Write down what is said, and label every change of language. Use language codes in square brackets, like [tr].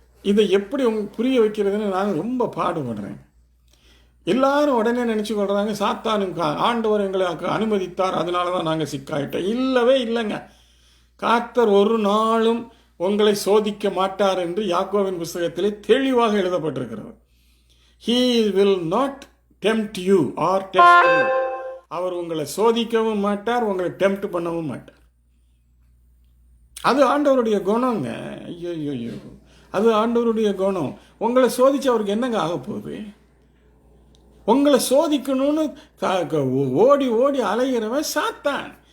[ta] இதை எப்படி புரிய வைக்கிறதுன்னு நான் ரொம்ப பாடுபடுறேன். எல்லாரும் உடனே நினச்சி கொள்கிறாங்க, சாத்தானும் ஆண்டவர் எங்களை அனுமதித்தார், அதனால தான் நாங்கள் சிக்காயிட்டோம். இல்லவே இல்லைங்க. கர்த்தர் ஒரு நாளும் உங்களை சோதிக்க மாட்டார் என்று யாக்கோபின் புஸ்தகத்திலே தெளிவாக எழுதப்பட்டிருக்கிறது. [en] He will not tempt you or test you. [ta] அவர் உங்களை சோதிக்கவும் மாட்டார், உங்களை டெம்ப்ட் பண்ணவும் மாட்டார். அது ஆண்டவருடைய குணங்க. ஐயோ, அது ஆண்டவருடைய குணம். உங்களை சோதிச்சு அவருக்கு என்னங்க ஆக போகுது? உங்களை சோதிக்கணும்னு ஓடி ஓடி அலைகிறவன் சாத்தான்.